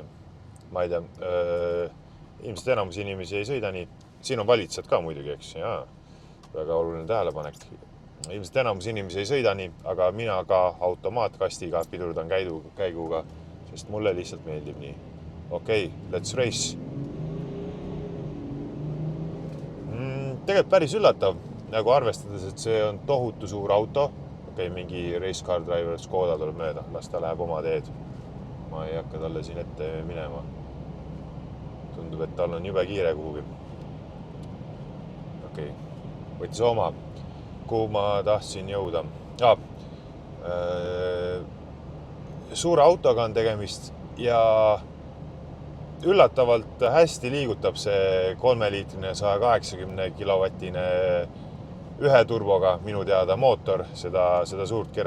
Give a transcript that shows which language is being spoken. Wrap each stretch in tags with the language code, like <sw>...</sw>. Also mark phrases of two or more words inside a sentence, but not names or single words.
<et>Ma ei tea, ilmselt enamus inimesi ei sõida nii. Siin on valitsad ka muidugi, eks. Jaa, väga oluline tähelepanek. Ilmselt enamus inimesi ei sõida nii, aga mina ka automaatkastiga pidurdan käiguga, sest mulle lihtsalt meeldib nii. Okei,</et> <en>let's race.</en> <et>Tegelikult päris üllatav, nagu arvestades, et see on tohutu suur auto. Okei, mingi</et> <en>race car driver</en> <et>Škoda tuleb mööda, las ta läheb oma teed. Ma ei hakka talle siin ette minema. Tundub, et tal on jube kiire kuhugi. okei. Võttis oma, kuhu ma tahtsin jõuda. Suure autoga on tegemist ja üllatavalt hästi liigutab see 3-liitrine 180 kilovatine ühe turboga minu teada mootor seda suurt kere.</et>